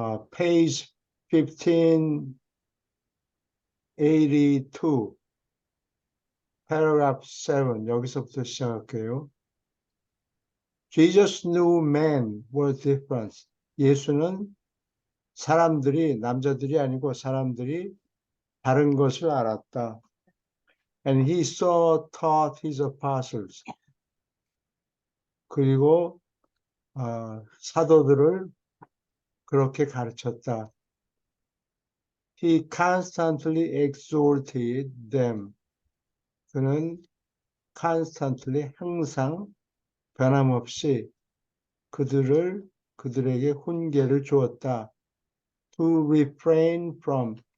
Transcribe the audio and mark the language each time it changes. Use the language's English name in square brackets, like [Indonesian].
[English] page 1582, paragraph 7, [Korean] 여기서부터 시작할게요. [English] Jesus knew men were different. [Korean] 예수는 남자들이 아니고 사람들이 다른 것을 알았다. [English] And he so taught his apostles. [Korean] 그리고 사도들을 그렇게 가르쳤다. [English] He constantly exhorted them. [Korean] 그는 constantly 항상 변함없이 그들에게 훈계를 주었다. [English] To refrain from.